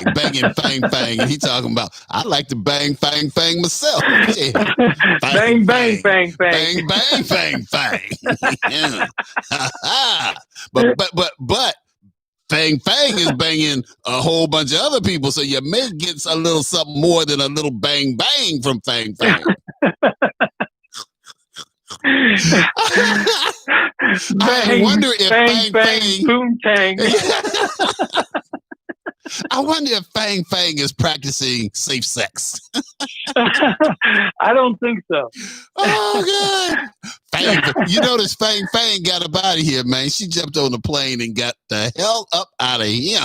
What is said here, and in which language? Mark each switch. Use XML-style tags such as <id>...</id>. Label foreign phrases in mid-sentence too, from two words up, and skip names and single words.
<en>Banging Fang Fang. And he talking about, I like to bang Fang Fang myself. Yeah. Bang, bang, Fang Fang. Bang, bang, Fang Fang. Yeah. But Fang Fang is banging a whole bunch of other people, so you may get a little something more than a little bang bang from Fang Fang. I wonder if bang, Fang bang, boom, tang. I wonder if Fang Fang is practicing safe sex. I don't think so. Oh, God. Fang, you notice Fang Fang got up out of here, man. She jumped on the plane and got the hell up out of here.</en>